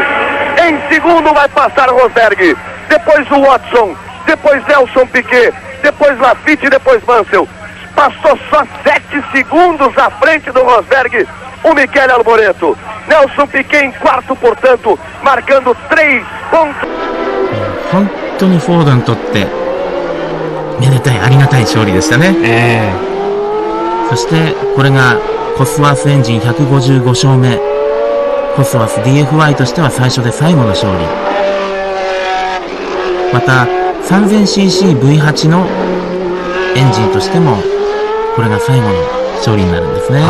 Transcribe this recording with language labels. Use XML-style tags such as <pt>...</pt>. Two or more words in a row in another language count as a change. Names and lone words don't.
<pt>Em segundo vai passar Rosberg, depois o Watson, depois Nelson Piquet, depois Lafitte e depois Mansell. Passou só 7 segundos à frente do Rosberg, o Michele Alboreto. Nelson Piquet em quarto, portanto, marcando 3 pontos.</pt> <ja>本当にフォードにとってめでたい、ありがたい勝利でしたね。そしてこれがコスワースエンジン155勝目、コスワース DFY としては最初で最後の勝利。また 3000cc-V8 のエンジンとしてもこれが最後の勝利になるんですね。</ja>